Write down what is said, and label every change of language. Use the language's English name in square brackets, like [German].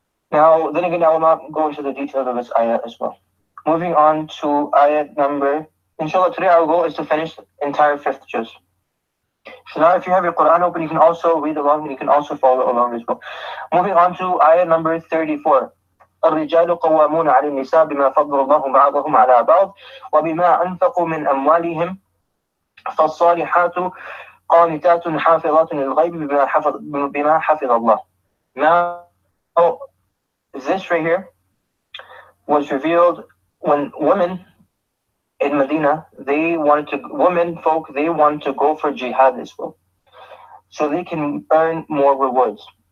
[English] Now, then again, I will not go into the details of this ayah as well. Moving on to ayah number, inshallah, today our goal is to finish the entire 5th juz. So now if you have your Quran open, you can also read along and you can also follow along as well. Moving on to ayah number 34. [Arabic] الرجال قوامون على النساء بما فضل الله بعضهم على بعض وبما أنفقوا من أموالهم فالصالحات قانتات حافظات للغيب بما حفظ الله. [English] Now, this right here was revealed when women in Medina, they wanted to go for jihad as well, so they can earn more rewards.